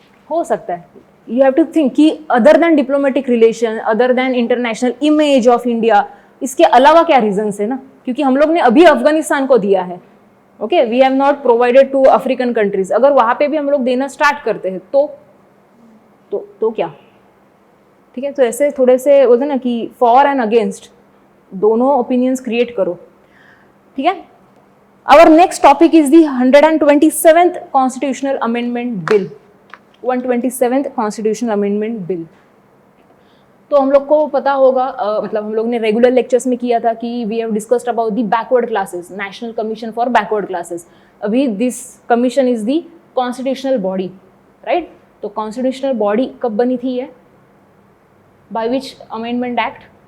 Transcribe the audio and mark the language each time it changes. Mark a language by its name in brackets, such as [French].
[Hindi] हो सकता है, [English] you have to think [Hindi] कि [English] other than diplomatic relation, other than international image of India, [Hindi] इसके अलावा क्या रीजंस है ना, क्योंकि हम लोग ने अभी अफगानिस्तान को दिया है, okay. [English] We have not provided to African countries. [Hindi] अगर वहां पे भी हम लोग देना स्टार्ट करते हैं तो क्या, ठीक है। तो ऐसे थोड़े से बोलते ना कि [English] for and against [Hindi] दोनों ओपिनियंस क्रिएट करो, ठीक है। [English] Our next topic is the 127th Constitutional Amendment Bill, 127th Constitutional Amendment Bill। [Hindi] तो हम लोग को पता होगा, मतलब हम लोग ने रेगुलर लेक्चर्स में किया था कि [English] we have discussed about the backward classes, [Hindi] national commission for backward classes. [English] अभी this commission is the constitutional body, right. [Hindi] तो कॉन्स्टिट्यूशनल बॉडी कब बनी थी ये? [English] By which amendment act?